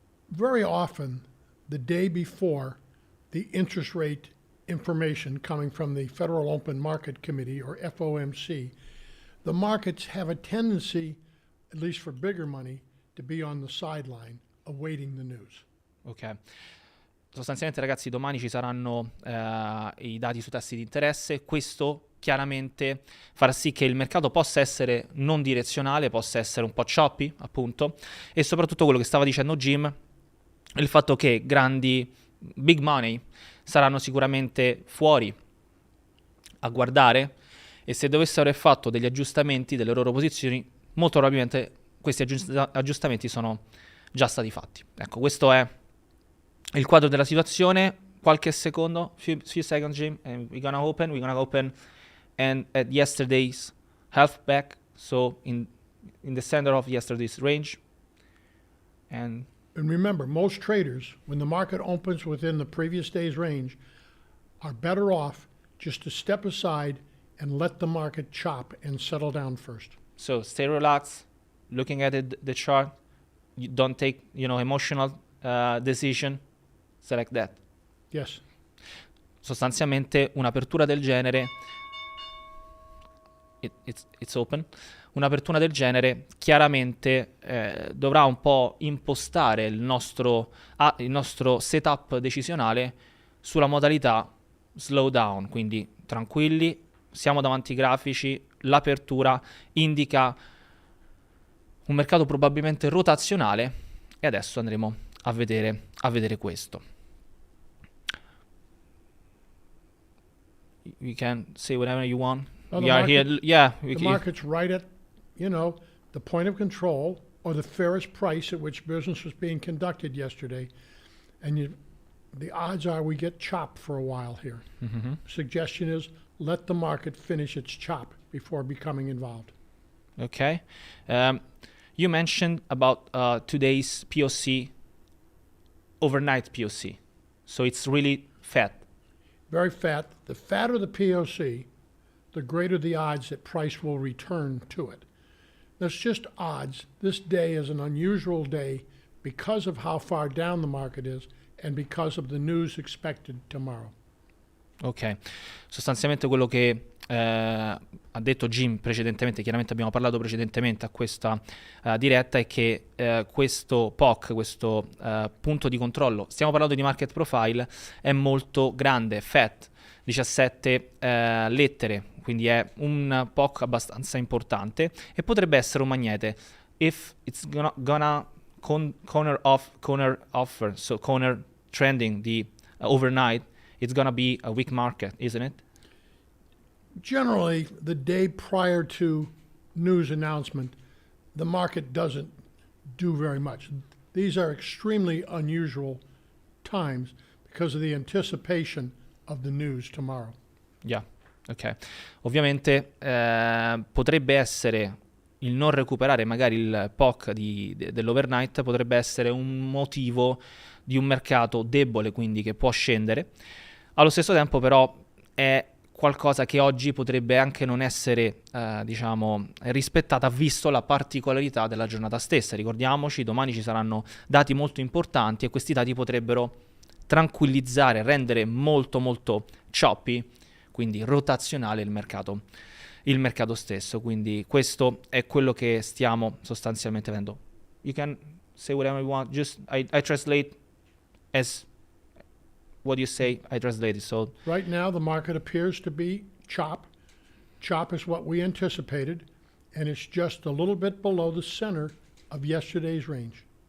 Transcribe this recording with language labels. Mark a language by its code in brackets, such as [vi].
[en] Very often, the day before the interest rate information coming from the Federal Open Market Committee, or FOMC, the markets have a tendency, at least for bigger money, to be on the sideline awaiting the news. Ok. [it] Sostanzialmente ragazzi, domani ci saranno i dati sui tassi di interesse. Questo chiaramente farà sì che il mercato possa essere non direzionale, possa essere un po' choppy, appunto, e soprattutto quello che stava dicendo Jim, il fatto che grandi big money saranno sicuramente fuori a guardare, e se dovessero aver fatto degli aggiustamenti delle loro posizioni, molto probabilmente questi aggiustamenti sono già stati fatti. Ecco, questo è il quadro della situazione. Qualche secondo, [en] few seconds, Jim, and we're gonna open and at yesterday's half back, so in the center of yesterday's range. And remember, most traders, when the market opens within the previous day's range, are better off just to step aside and let the market chop and settle down first. So stay relaxed, looking at the chart. You don't take, emotional decision. Select that. Yes. [it] Sostanzialmente un'apertura del genere, [en] it's open. [it] Un'apertura del genere chiaramente dovrà un po' impostare il nostro setup decisionale sulla modalità slow down, quindi tranquilli, siamo davanti ai grafici, l'apertura indica un mercato probabilmente rotazionale e adesso andremo a vedere questo. [en] You can say whatever you want. Well, We are here. Yeah. The market's right at, the point of control or the fairest price at which business was being conducted yesterday. And the odds are we get chopped for a while here. Mhm. Suggestion is let the market finish its chop before becoming involved. Okay. You mentioned about today's POC, overnight POC. So it's really fat. Very fat. The fatter the POC, the greater the odds that price will return to it. That's just odds. This day is an unusual day because of how far down the market is and because of the news expected tomorrow. [it] Ok, sostanzialmente quello che ha detto Jim precedentemente, chiaramente abbiamo parlato precedentemente a questa diretta, è che questo POC, questo punto di controllo, stiamo parlando di market profile, è molto grande, fat, 17 lettere, quindi è un POC abbastanza importante e potrebbe essere un magnete. [en] If it's gonna corner offer, so corner trending the overnight, it's gonna be a weak market, isn't it? Generally, the day prior to news announcement, the market doesn't do very much. These are extremely unusual times because of the anticipation of the news tomorrow. Yeah, ok. [it] Ovviamente potrebbe essere il non recuperare magari il POC dell'overnight, potrebbe essere un motivo di un mercato debole, quindi che può scendere. Allo stesso tempo però è qualcosa che oggi potrebbe anche non essere rispettata, visto la particolarità della giornata stessa. Ricordiamoci, domani ci saranno dati molto importanti e questi dati potrebbero tranquillizzare, rendere molto molto choppy, quindi rotazionale il mercato stesso. Quindi questo è quello che stiamo sostanzialmente vedendo. [en] You can say whatever you want, just I translate as what you say, I translate it. So right now, the market appears to be chop. Chop is what we anticipated, and it's just a little bit below the center of yesterday's range.